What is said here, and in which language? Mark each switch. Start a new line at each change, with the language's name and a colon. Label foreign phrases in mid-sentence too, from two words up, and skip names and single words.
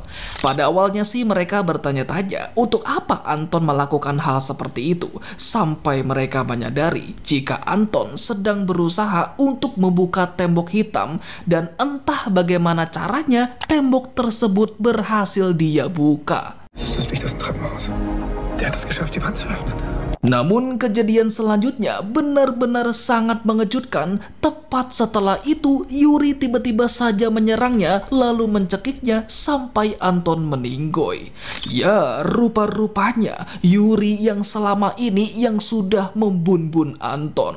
Indonesian: Pada awalnya sih mereka bertanya-tanya untuk apa Anton melakukan hal seperti itu, sampai mereka menyadari jika Anton sedang berusaha untuk membuka tembok hitam dan entah bagaimana caranya tembok tersebut berhasil dia buka.
German: Das ist das Licht aus dem Treppenhaus. Der hat es geschafft, die Wand zu öffnen.
Indonesian: Namun kejadian selanjutnya benar-benar sangat mengejutkan. Tepat setelah itu Yuri tiba-tiba saja menyerangnya lalu mencekiknya sampai Anton meninggoy. Ya, rupa-rupanya Yuri yang selama ini yang sudah membun-bun Anton.